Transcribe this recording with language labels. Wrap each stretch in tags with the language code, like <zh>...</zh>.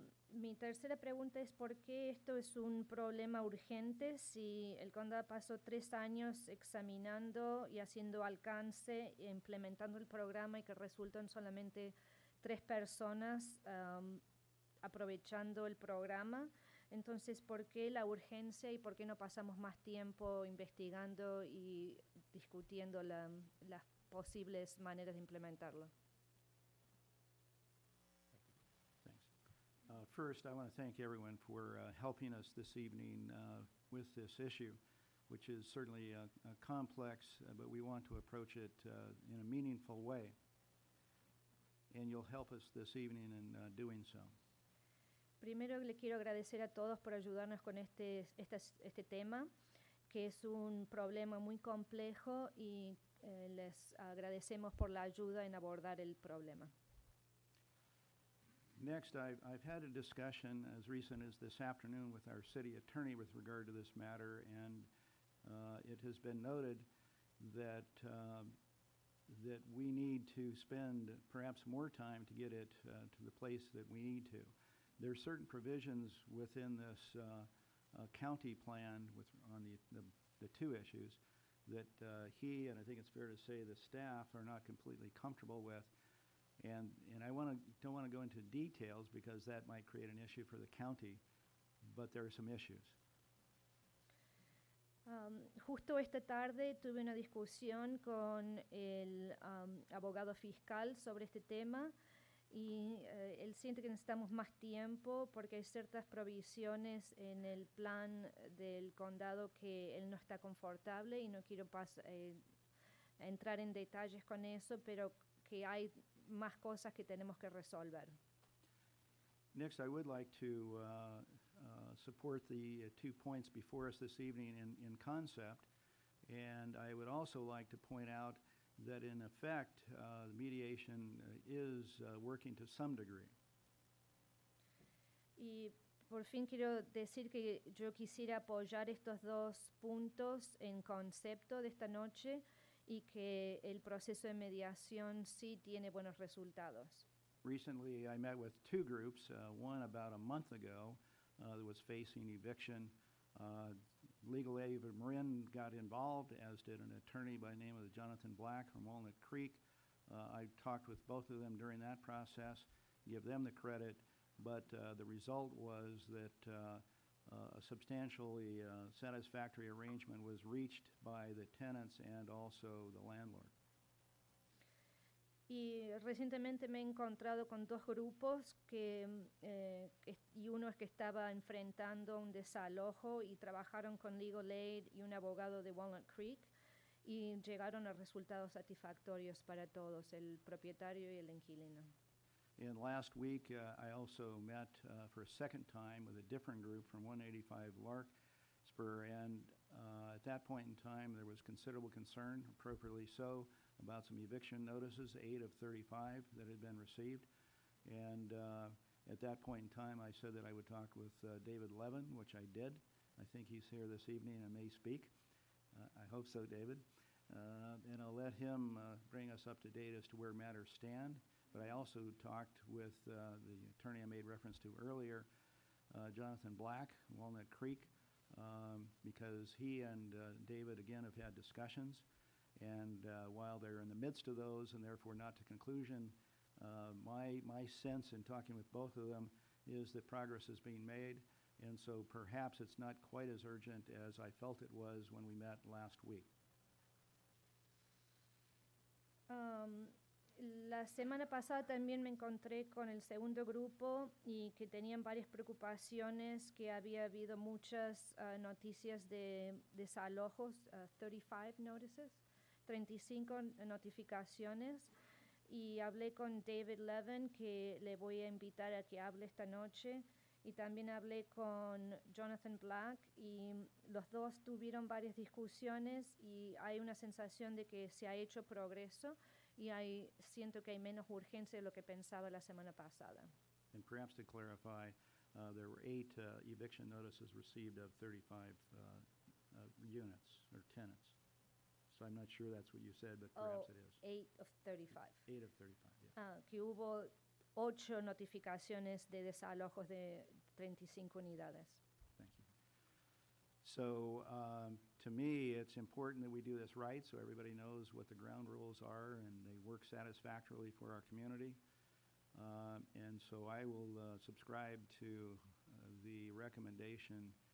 <es>Mi tercera pregunta es ¿por qué esto es un problema urgente si el condado pasó 3 años examinando y haciendo alcance e implementando el programa y que resultó en solamente 3 personas aprovechando el programa. Entonces, ¿por qué la urgencia y por qué no pasamos más tiempo investigando y discutiendo las posibles maneras de implementarlo?</es> <en>Thanks. First, I want to thank everyone for helping us this evening with this issue, which is certainly complex, but we want to approach it in a meaningful way. And you'll help us this evening in doing so.</en> <es>Primero le quiero agradecer a todos por ayudarnos con este tema, que es un problema muy complejo y les agradecemos por la ayuda en abordar el problema.</es> <en>Next, I've had a discussion as recent as this afternoon with our city attorney with regard to this matter, and it has been noted that that we need to spend perhaps more time to get it to the place that we need to. There are certain provisions within this county plan on the two issues that he, and I think it's fair to say the staff, are not completely comfortable with. And I don't want to go into details because that might create an issue for the county, but there are some issues.</en> <es>Justo esta tarde tuve una discusión con el abogado fiscal sobre este tema y él siente que necesitamos más tiempo porque hay ciertas provisiones en el plan del condado que él no está confortable y no quiero entrar en detalles con eso, pero que hay más cosas que tenemos que resolver.</es> <en>Next, I would like to support the 2 points before us this evening in concept, and I would also like to point out that in effect, mediation is working to some degree.</en> <es>Y por fin quiero decir que yo quisiera apoyar estos dos puntos en concepto de esta noche y que el proceso de mediación sí tiene buenos resultados.</es> <en>Recently, I met with two groups, one about a month ago that was facing eviction. Legal aid of Marin got involved, as did an attorney by the name of Jonathan Black from Walnut Creek. I talked with both of them during that process, give them the credit, but the result was that a substantially satisfactory arrangement was reached by the tenants and also the landlord.</en> <es>Y recientemente me he encontrado con dos grupos y uno es que estaba enfrentando un desalojo y trabajaron con Legal Aid y un abogado de Walnut Creek y llegaron a resultados satisfactorios para todos, el propietario y el inquilino.</es> <en>And last week, I also met for a second time with a different group from 185 Larkspur, and at that point in time, there was considerable concern, appropriately so, about some eviction notices, 8 of 35 that had been received. And at that point in time, I said that I would talk with David Levin, which I did. I think he's here this evening and may speak. I hope so, David. And I'll let him bring us up to date as to where matters stand. But I also talked with the attorney I made reference to earlier, Jonathan Black, Walnut Creek, because he and David, again, have had discussions. And while they're in the midst of those and therefore not to conclusion, my sense in talking with both of them is that progress is being made. And so perhaps it's not quite as urgent as I felt it was when we met last week.</en> <es>La semana pasada también me encontré con el segundo grupo y que tenían varias preocupaciones, que había habido muchas noticias de desalojos, 35 notices, 35 notificaciones, y hablé con David Levin, que le voy a invitar a que hable esta noche, y también hablé con Jonathan Black, y los dos tuvieron varias discusiones y hay una sensación de que se ha hecho progreso y siento que hay menos urgencia de lo que pensaba la semana pasada.</es> <en>And perhaps to clarify, there were 8 eviction notices received of 35 units or tenants. So I'm not sure that's what you said, but perhaps it is. 8 of 35. 8 of 35, yeah.</en> <es>Que hubo 8 notificaciones de desalojos de 35 unidades.</es> <en>Thank you. So to me, it's important that we do this right so everybody knows what the ground rules are and they work satisfactorily for our community. And so I will subscribe to the recommendation.</en>